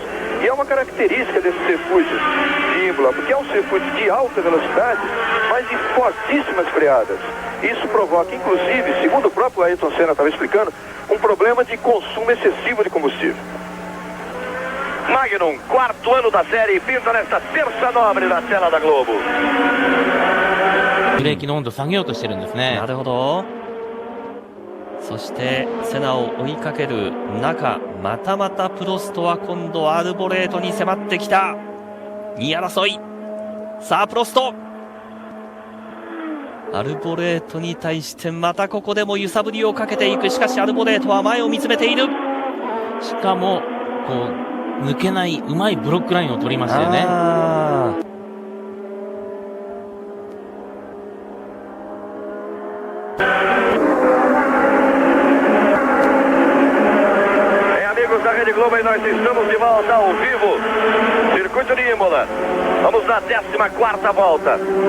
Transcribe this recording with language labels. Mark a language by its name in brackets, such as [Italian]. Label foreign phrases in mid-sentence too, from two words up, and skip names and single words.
[Portuguese] E é uma característica desse circuito de Imola, porque é um circuito de alta velocidade, mas de fortíssimas freadas. Isso provoca, inclusive, segundo o próprio Ayrton Senna estava explicando, um problema de consumo excessivo de combustível. Magnum, 4º ano da série, pinta nesta terça nobre da tela da Globo. [Japanese] ブレーキの温度下げようとしてるんですね。なるほど。そしてセナを追いかける中、またまたプロストは今度アルボレートに迫ってきた。2位争い。さあプロスト。アルボレートに対してまたここでも揺さぶりをかけていく。しかしアルボレートは前を見つめている。しかもこう抜けないうまいブロックラインを取りましたよね。 [Portuguese] Da Rede Globo e nós estamos de volta ao vivo, circuito de Imola. Vamos na 14ª volta.